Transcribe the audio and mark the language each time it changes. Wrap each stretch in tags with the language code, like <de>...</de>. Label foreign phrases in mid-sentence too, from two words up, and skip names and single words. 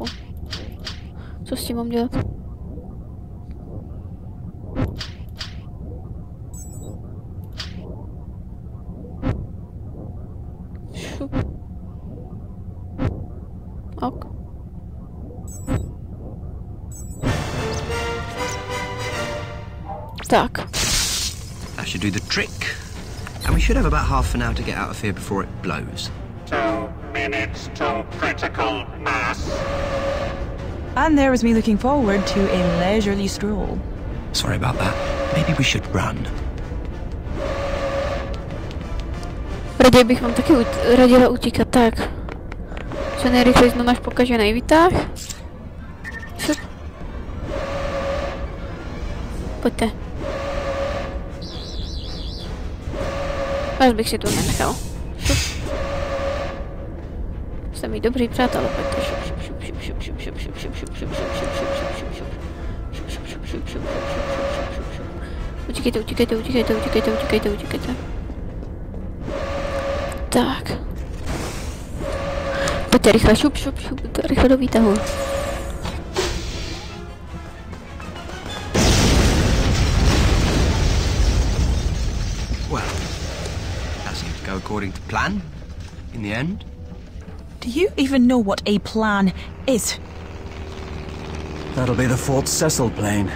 <cs>Co s tím mám dělat? Šup. Ok. Tak.</cs> <en>That should do the trick. And we should have about half an hour to get out of here before it blows. 2 minutes to critical mass. And there was me looking forward to a leisurely stroll. Sorry about that. Maybe we should run.</en> <cs>Raději bych vám taky radila utíkat, tak. Co nejrychleji na náš pokažený výtah. Šup. Pojďte. Vás bych si tu nenechal. Šup. Jste mi dobří přátelé, pojďte. Šup, šup, šup, šup, šup, šup, šup, šup, šup, šup, šup, šup, šup, šup, šup, šup. Šup, šup, šup, šup, šup, šup, šup, šup, šup, šup. Utíkejte, utíkejte, utíkejte, utíkejte, utíkejte, utíkejte. Tak. Pojďte rychle, šup, šup, šup, rychle do výtahu.</cs> <en>Well, that seemed to go according to plan, in the end. Do you even know what a plan is? That'll be the Fort Cecil plane.</en>